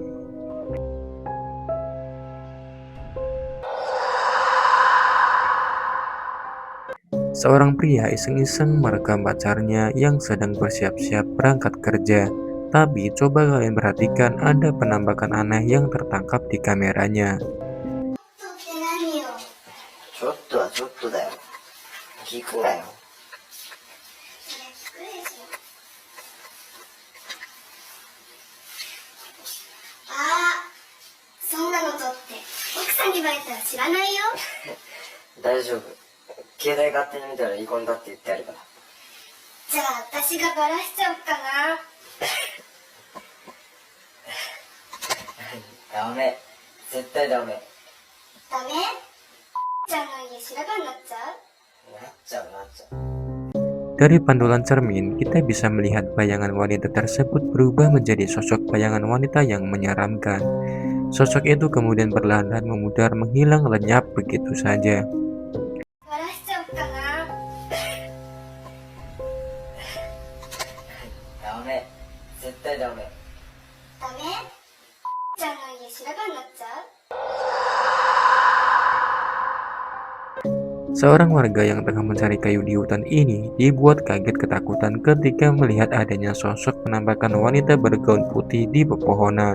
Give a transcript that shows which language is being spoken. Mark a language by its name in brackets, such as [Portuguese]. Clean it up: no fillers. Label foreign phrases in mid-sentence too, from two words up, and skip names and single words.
[Indonesian] Seorang pria iseng-iseng merekam pacarnya yang sedang bersiap-siap berangkat kerja. Tapi coba kalian perhatikan ada penampakan aneh yang tertangkap di kameranya. [Japanese] ちょっとはちょっとだよ。聞くなよ。ああ、そんなの撮って奥さんにバレたら知らないよ。大丈夫。携帯勝手に見たら離婚だって言ってやるから。じゃあ私がバラしちゃおうかな。ダメ。絶対ダメ。ダメ？ちゃんの家白髪になっちゃう？なっちゃうなっちゃう。 [Indonesian] Dari pantulan cermin, kita bisa melihat bayangan wanita tersebut berubah menjadi sosok bayangan wanita yang menyeramkan. Sosok itu kemudian perlahan-lahan memudar menghilang lenyap begitu saja. [Japanese] バラしちゃおうかな。ダメ。絶対ダメ。ダメ？ちゃんの家白髪になっちゃう？ [Indonesian] Seorang warga yang tengah mencari kayu di hutan ini dibuat kaget ketakutan ketika melihat adanya sosok penampakan wanita bergaun putih di pepohonan.